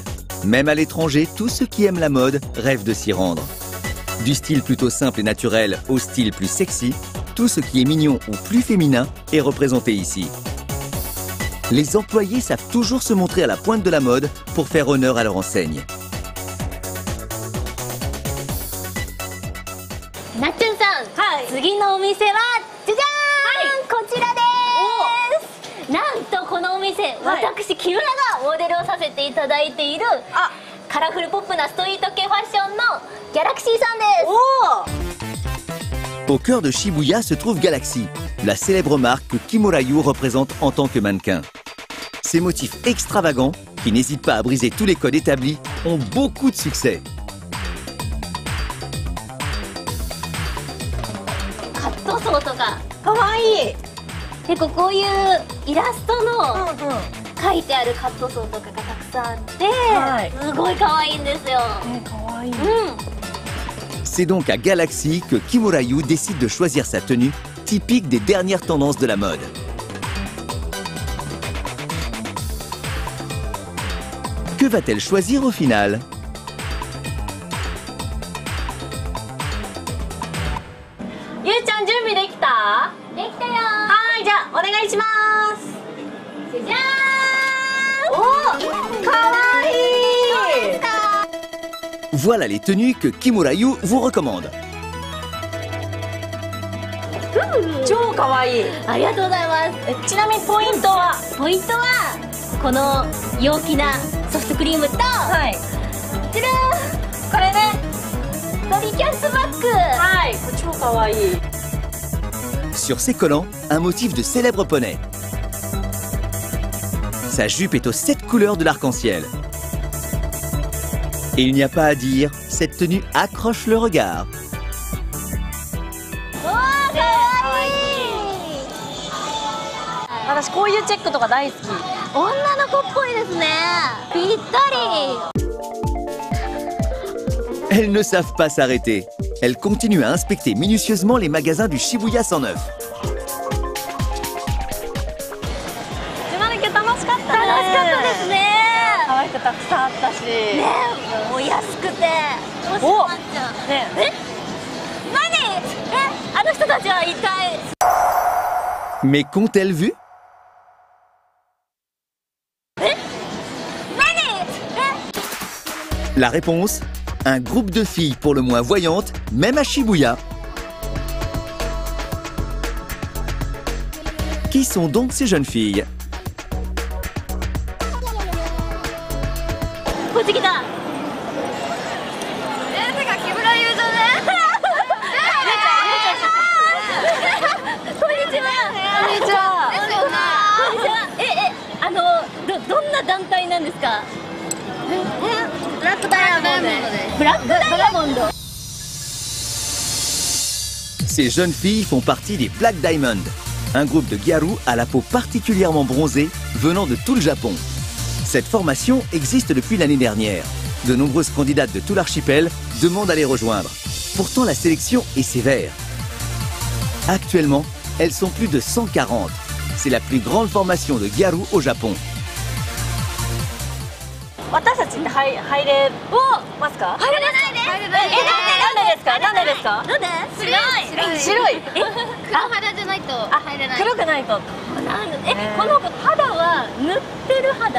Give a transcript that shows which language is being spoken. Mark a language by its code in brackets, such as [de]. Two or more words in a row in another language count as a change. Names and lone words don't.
[fr] Même à l'étranger, tous ceux qui aiment la mode rêvent de s'y rendre. Du style plutôt simple et naturel au style plus sexy, tout ce qui est mignon ou plus féminin est représenté ici. Les employés savent toujours se montrer à la pointe de la mode pour faire honneur à leur enseigne. [ja] なっちゅんさん、次のお店はじゃじゃーん、こちらです。なんとこのお店、私木村がモデルをさせていただいているカラフルポップなストリート系ファッションのギャラクシーさんです。 [fr] Au cœur de Shibuya se trouve Galaxy, la célèbre marque que Kimura Yu représente en tant que mannequin. Ces motifs extravagants, qui n'hésitent pas à briser tous les codes établis, ont beaucoup de succès. [ja] カットソーとかかわいい。結構こういうイラストの書いてあるカットソーとかがたくさんあって、すごいかわいいんですよ。かわいい。 [fr] C'est donc à Galaxy que Kimura Yu décide de choisir sa tenue, typique des dernières tendances de la mode. Que va-t-elle choisir au final? [ja] ゆうちゃん準備できた？できたよ。はい、じゃあお願いします。じゃじゃーん。お、かわいい。 [fr] Voilà les tenues que Kimura Yu vous recommande. [ja] 超かわいい。ありがとうございます。ちなみにポイントは？ポイントはこの陽気なソフトクリームと、じゃらーん、これね、ドリキャップバッグ。はい、超かわいい。 [fr] Sur ses collants, un motif de célèbre poney. Sa jupe est aux 7 couleurs de l'arc-en-ciel. Et il n'y a pas à dire, cette tenue accroche le regard. [ja] 私こういうチェックとか大好き。女の子っぽいですね。ぴったり。 [fr] Elles ne savent pas s'arrêter. Elles continuent à inspecter minutieusement les magasins du Shibuya 109. [ja] 島根県楽しかったね。楽しかったですね。可愛くたくさんあったし。ね、もう安くて。お、ね、何？あの人たちは一体。 [fr] Mais qu'ont-elles vu? La réponse? Un groupe de filles pour le moins voyantes, même à Shibuya. Qui sont donc ces jeunes filles? [ja] こっち来た。てか木村優じゃね？こんにちは。こんにちは。どんな団体なんですか？ブラックダイヤモンドです。ブラックダイヤモンド。 [fr] Ces jeunes filles font partie des Black Diamond, un groupe de Garou à la peau particulièrement bronzée venant de tout le Japon. Cette formation existe depuis l'année dernière. De nombreuses candidates de tout l'archipel demandent à les rejoindre. Pourtant, la sélection est sévère. Actuellement, elles sont plus de 140. C'est la plus grande formation de Garou au Japon. [ja] 私たちって入れますか？入れないです。なんでですか？なんでですか？なんで？白い。白い。黒肌じゃないと入れない。黒くないと。ななんでこの子肌は塗ってる肌？